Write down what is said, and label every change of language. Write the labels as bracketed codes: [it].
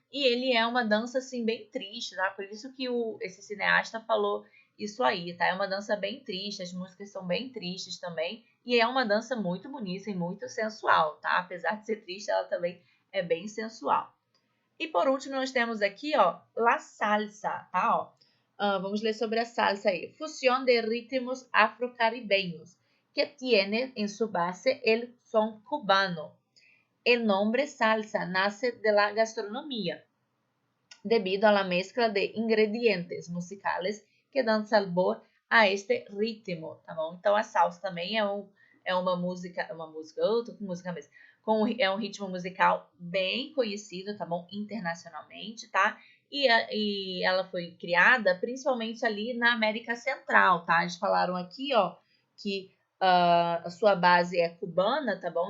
[pt] E ele é uma dança, assim, bem triste, tá? Por isso que esse cineasta falou isso aí, tá? É uma dança bem triste, as músicas são bem tristes também. E é uma dança muito bonita e muito sensual, tá? Apesar de ser triste, ela também é bem sensual. E por último, nós temos aqui, ó, la salsa, tá? Ó. Vamos ler sobre a salsa aí. [es] Fusión de ritmos afrocaribeños que tiene en su base el son cubano. El nombre salsa nace de la gastronomía debido a la mezcla de ingredientes musicales que dan sabor a este ritmo, tá bom? [pt] Então a salsa também é uma música, eu tô com música mesmo, é um ritmo musical bem conhecido, tá bom? Internacionalmente, tá? E ela foi criada principalmente ali na América Central, tá? Eles falaram aqui, ó, que a sua base é cubana, tá bom?